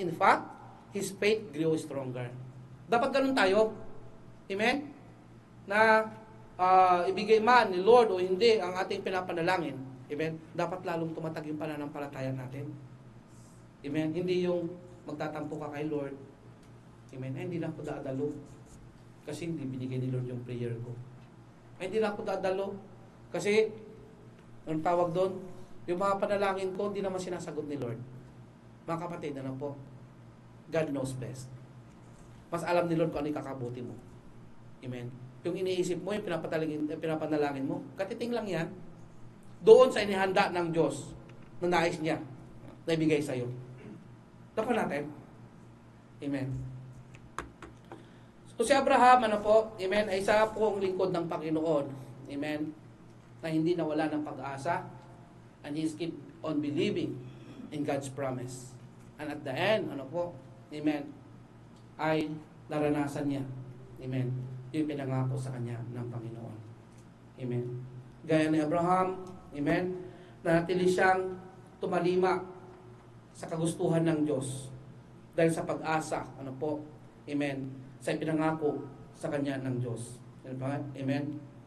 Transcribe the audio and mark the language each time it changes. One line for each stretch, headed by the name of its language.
English: In fact, his faith grew stronger.
Filipino: Dapat ganun tayo. Amen? Na ibigay man ni Lord o hindi ang ating pinapanalangin. Amen? Dapat lalong tumatag yung pananampalataya natin. Amen? Hindi yung magtatampo ka kay Lord. Amen? Ay, hindi lang ako dadalo. Kasi hindi binigay ni Lord yung prayer ko. Ay, hindi lang ako dadalo. Kasi, anong tawag doon? Yung mga panalangin ko, hindi naman sinasagot ni Lord. Mga kapatid,
English: God knows best.
Filipino: Mas alam ni Lord kung ano yung kakabuti mo. Amen? Yung iniisip mo, yung pinapanalangin mo, katiting lang yan. Doon sa inihanda ng Diyos na nais niya na ibigay sa'yo. Dapat natin. Amen. So si Abraham, amen, ay isa po ang lingkod ng Panginoon. Amen. Na hindi nawala ng pag-asa,
English: and he keep on believing in God's promise.
Filipino: And at the end, amen, ay naranasan niya, amen, yung pinangako sa kanya ng Panginoon. Amen. Gaya ni Abraham, amen, nanatili siyang tumalima sa kagustuhan ng Diyos dahil sa pag-asa, amen, sa pinangako sa kanya ng Diyos. Amen.